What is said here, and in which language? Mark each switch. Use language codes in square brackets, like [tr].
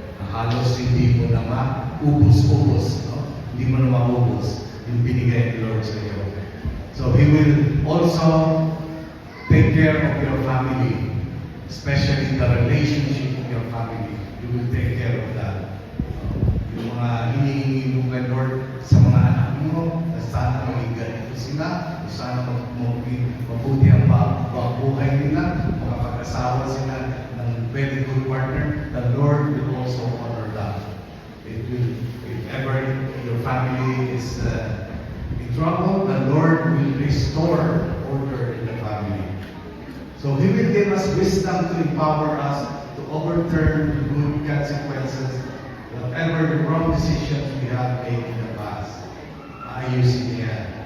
[tl] Na halos hindi mo na maubos-ubos. No? Hindi mo na maubos yung binigay ni Lord sa iyo. [en] So He will also take care of your family, especially the relationship of your family. He will take care of that. [tl] Yung mga hinihingi mo kay Lord sa mga anak mo, na sana maging ganito sila, sana mabuti ang buhay nila, makapag-asawa sila ng [en] very good partner, the Lord will also honor that. If ever your family is in trouble, the Lord will restore order in the family. So He will give us wisdom to empower us to overturn the good consequences, whatever the wrong decisions we have made in the past. [tl] Ayusin niya.